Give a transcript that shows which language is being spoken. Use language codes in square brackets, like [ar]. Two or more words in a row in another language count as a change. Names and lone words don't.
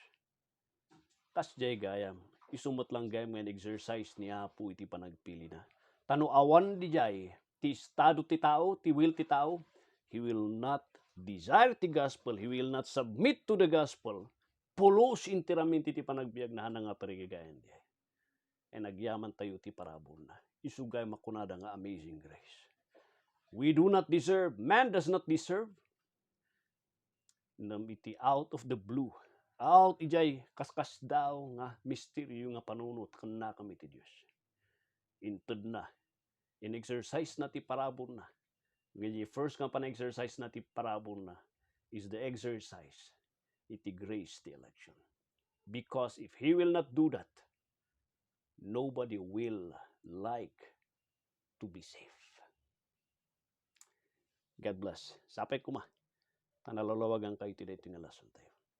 [ilo] Kas jay gayam, isumot lang gayam nga exercise ni Apo iti panagpili na. Tano awan di jay, ti estado ti tao, ti will ti tao, [en] he will not desire ti gospel, he will not submit to the gospel, [ilo] pulos interamenti ti panagbiag na nga parigigayan di. E nagyaman tayo ti parabol na. Isugay makunada nga [en] amazing grace. We do not deserve, man does not deserve, [ilo] nam iti [en] out of the blue, out [ilo] ijay kaskas daw nga misteryo nga panunot kanna kami ti Dios. Inted na, in-exercise na ti parabol na. Ngayon, first nga pan-exercise na ti parabol na [en] is the exercise [ilo] iti grace ti election. [en] Because if he will not do that, nobody will like to be safe. God bless. [ilo] Sapay kuma. Tanalalawagan kayo today ito nga lason tayo.